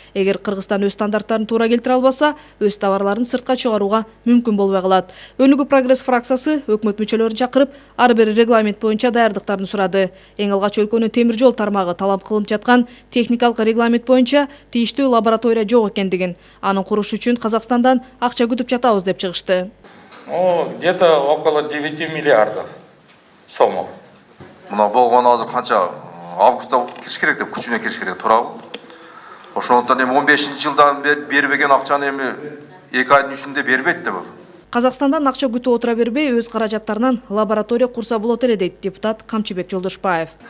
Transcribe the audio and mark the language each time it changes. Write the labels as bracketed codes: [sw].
[ky] Эгер Кыргызстан өз стандарттарын туура келтире албаса, өз товарларын сыртка чыгарууга мүмкүн болбой калат. Өнүгүү прогресс фракциясы өкмөт мүчөлөрүн чакырып, ар бир регламент боюнча даярдыктарын сурады. Эң алгач өлкөнүн темир жол тармагы талап кылынып жаткан техникалык регламент боюнча тийиштүү лаборатория жок экендигин, анын куруш үчүн Казакстандан акча күтүп жатабыз деп чыгышты. [ru] Где-то около 9 миллиардов сомов. [ky] Мына болгон азыр канча августта кириш керек деп күчүнө кириш керек туурабы? Ошондон эми 15-жылдан бербеген акчаны эми 2 айдын ичинде бербейт деп. Казакстандан акча күтүп отура бербей, өз каражаттарынан лаборатория курса болот эле дейт депутат Камчыбек Жолдошбаев.